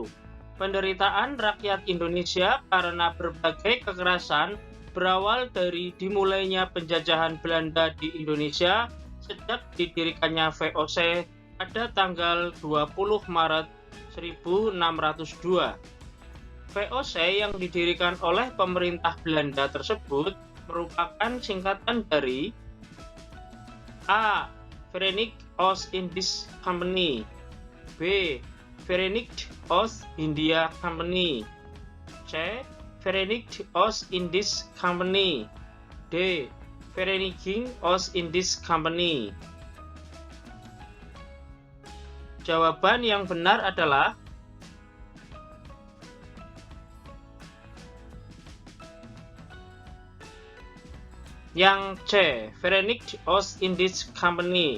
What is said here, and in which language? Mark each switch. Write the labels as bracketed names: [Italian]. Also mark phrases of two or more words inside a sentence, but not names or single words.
[Indonesian] Penderitaan rakyat Indonesia karena berbagai kekerasan berawal dari dimulainya penjajahan Belanda di Indonesia sejak didirikannya VOC pada tanggal 20 Maret 1602. VOC yang didirikan oleh pemerintah Belanda tersebut merupakan singkatan dari A. Verenigd Oost-Indisch Company, B. Verenigd Oost-India Company, C. Verenigd Oost-Indisch Company, D. Vereniging Oost-Indisch Company. Jawaban yang benar adalah yang C. Verenigd Oost-Indisch Company.